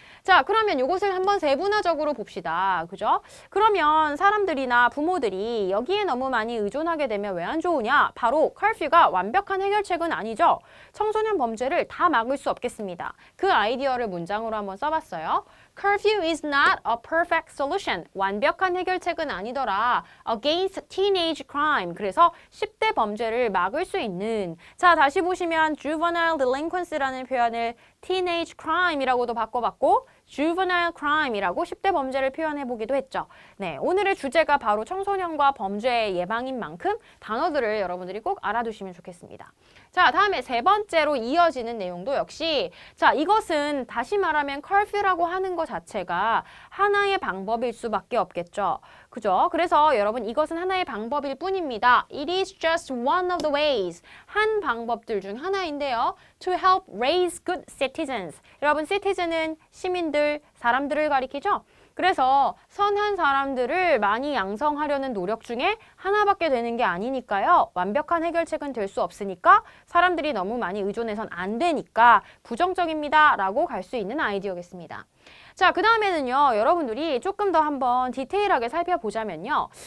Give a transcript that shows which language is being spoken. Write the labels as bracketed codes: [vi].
[ko] 자, 그러면 이것을 한번 세분화적으로 봅시다. 그죠? 그러면 사람들이나 부모들이 여기에 너무 많이 의존하게 되면 왜 안 좋으냐? 바로 curfew가 완벽한 해결책은 아니죠. 청소년 범죄를 다 막을 수 없겠습니다. 그 아이디어를 문장으로 한번 써봤어요. [en] Curfew is not a perfect solution. [ko] 완벽한 해결책은 아니더라. [en] Against teenage crime. [ko] 그래서 10대 범죄를 막을 수 있는. 자, 다시 보시면 juvenile delinquency라는 표현을 teenage crime이라고도 바꿔봤고 juvenile crime이라고 10대 범죄를 표현해보기도 했죠. 네, 오늘의 주제가 바로 청소년과 범죄의 예방인 만큼 단어들을 여러분들이 꼭 알아두시면 좋겠습니다. 자, 다음에 세 번째로 이어지는 내용도 역시 자, 이것은 다시 말하면 curfew라고 하는 것 자체가 하나의 방법일 수밖에 없겠죠. 그죠? 그래서 여러분 이것은 하나의 방법일 뿐입니다. [en] It is just one of the ways. [ko] 한 방법들 중 하나인데요. [en] To help raise good citizens. [ko] 여러분 citizen은 시민들, 사람들을 가리키죠. 그래서 선한 사람들을 많이 양성하려는 노력 중에 하나밖에 되는 게 아니니까요. 완벽한 해결책은 될 수 없으니까 사람들이 너무 많이 의존해선 안 되니까 부정적입니다. 라고 갈 수 있는 아이디어겠습니다. 자, 그 다음에는요. 여러분들이 조금 더 한번 디테일하게 살펴보자면요.